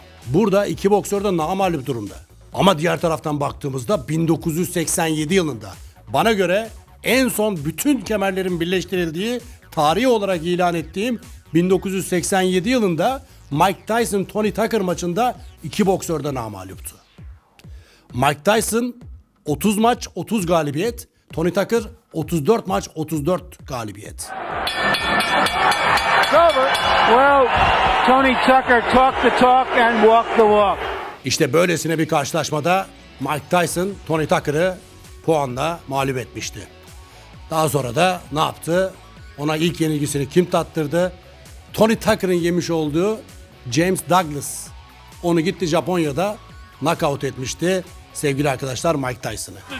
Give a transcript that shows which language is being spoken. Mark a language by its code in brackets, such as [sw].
[tr] Burada iki boksör de namağlup durumda. Ama diğer taraftan baktığımızda 1987 yılında bana göre en son bütün kemerlerin birleştirildiği, tarihi olarak ilan ettiğim 1987 yılında Mike Tyson Tony Tucker maçında iki boksör de namağluptu. Mike Tyson 30 maç 30 galibiyet, Tony Tucker 34 maç 34 galibiyet. [en] Well, Tony Tucker talked the talk and walked the walk. [tr] İşte böylesine bir karşılaşmada Mike Tyson Tony Tucker'ı puanla mağlup etmişti. Daha sonra da ne yaptı? Ona ilk yenilgisini kim tattırdı? Tony Tucker'ın yemiş olduğu James Douglas. Onu gitti Japonya'da knockout etmişti sevgili arkadaşlar Mike Tyson'ı.